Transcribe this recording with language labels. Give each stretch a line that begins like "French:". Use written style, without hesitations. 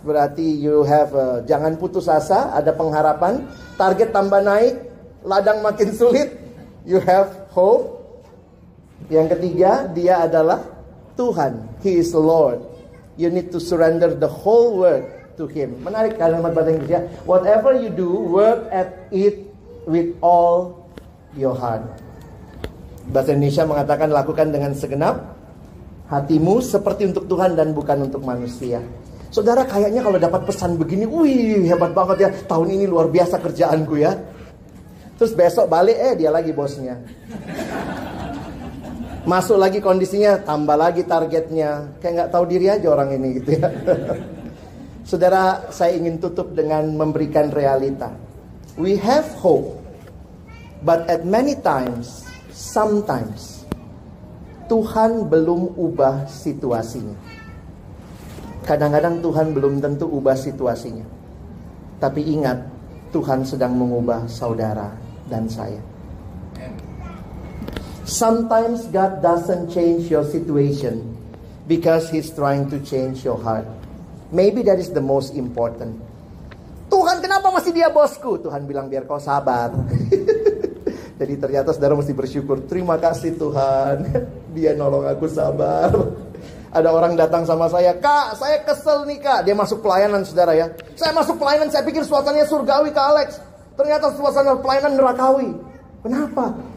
Indonesian: Berarti
English: you have
Indonesian: jangan putus asa, ada pengharapan. Target tambah naik, ladang makin sulit.
English: You have hope.
Indonesian: Yang ketiga, dia adalah Tuhan.
English: He is the Lord. You need to surrender the whole world to Him.
Indonesian: Menarik kalimat bahasa Inggris ya.
English: Whatever you do, work at it with all your heart.
Indonesian: Bahasa Indonesia mengatakan lakukan dengan segenap hatimu seperti untuk Tuhan dan bukan untuk manusia. Saudara kayaknya kalau dapat pesan begini, wih hebat banget ya. Tahun ini luar biasa kerjaanku ya. Terus besok balik, dia lagi bosnya. Masuk lagi kondisinya, tambah lagi targetnya. Kayak nggak tahu diri aja orang ini gitu ya. Saudara, saya ingin tutup dengan memberikan realita.
English: We have hope, but at many times, sometimes,
Indonesian: Tuhan belum ubah situasinya. Kadang-kadang Tuhan belum tentu ubah situasinya. Tapi ingat, Tuhan sedang mengubah saudara dan saya.
English: Sometimes God doesn't change your situation because He's trying to change your heart. Maybe that is the most important.
Indonesian: Tuhan, kenapa masih dia bosku? Tuhan bilang biar kau sabar. Jadi ternyata saudara mesti bersyukur. Terima kasih Tuhan, Dia nolong aku sabar. Ada orang datang sama saya, Kak, saya kesel nih Kak. Dia masuk pelayanan saudara ya. Saya masuk pelayanan, saya pikir suasananya surgawi Kak Alex. Ternyata suasana pelayanan nerakawi. Kenapa?